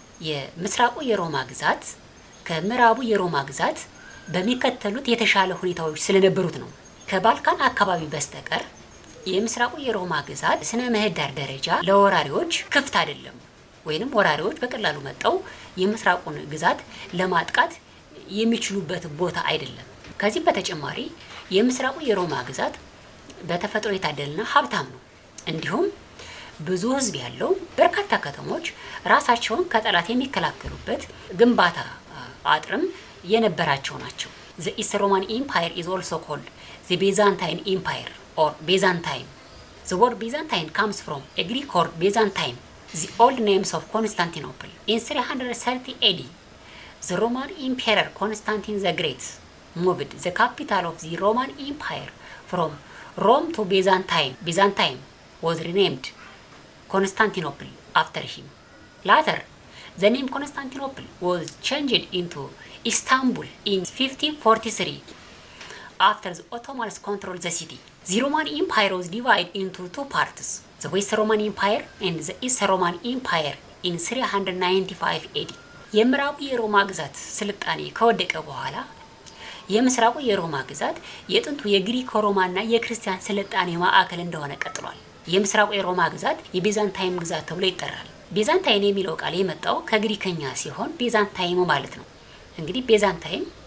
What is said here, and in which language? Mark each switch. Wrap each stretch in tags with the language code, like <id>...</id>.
<am>የምስራቁ የሮማ ግዛት ከምዕራቡ የሮማ ግዛት በሚከተሉት የተሻለ ሁኔታዎች ስለነበሩት ነው። ከባልካን አካባቢ በስተቀር የምስራቁ የሮማ ግዛት ስነ ምህዳር ደረጃ ለወራሪዎች ክፍት አይደለም፣ ወይንም ወራሪዎች በቀላሉ መጣው የምስራቁን ግዛት ለማጥቃት የሚችሉበት ቦታ አይደለም። ከዚህ በተጨማሪ የምስራቁ የሮማ ግዛት በተፈጥሮ የታደለና ሀብታም ነው። እንዲሁም ብዙ ህዝብ ያለው በርካታ ከተሞች ራሳቸውን ከጠላት የሚከላከሉበት ግንባታ አጥርም የነበራቸው ናቸው።</am> <en>The East Roman Empire is also called the Byzantine Empire or Byzantine. The word Byzantine comes from a Greek word Byzantine, the old names of Constantinople. In 330 AD, the Roman Emperor Constantine the Great moved the capital of the Roman Empire from Rome to Byzantine. Byzantine was renamed Constantinople after him. Later, the name Constantinople was changed into Istanbul in 1543 after the Ottomans controlled the city. The Roman Empire was divided into two parts, the West Roman Empire and the East Roman Empire in 395 AD</en> <am>የምዕራቡ የሮማ ግዛት ስልጣኔ ከወደቀ በኋላ የምስራቁ የሮማ ግዛት የጥንቱ የግሪክ ሮማና የክርስቲያን ስልጣኔ ማዕከል እንደሆነ ቀጥሏል። የምስራቁ የሮማ ግዛት የቤዛንታይን ግዛት ተብሎ ይጠራል። ቤዛንታይን የሚለው ቃል የመጣው ከግሪከኛ ሲሆን ቤዛንታይም ማለት ነው። እንግዲህ ቤዛንታይን</am>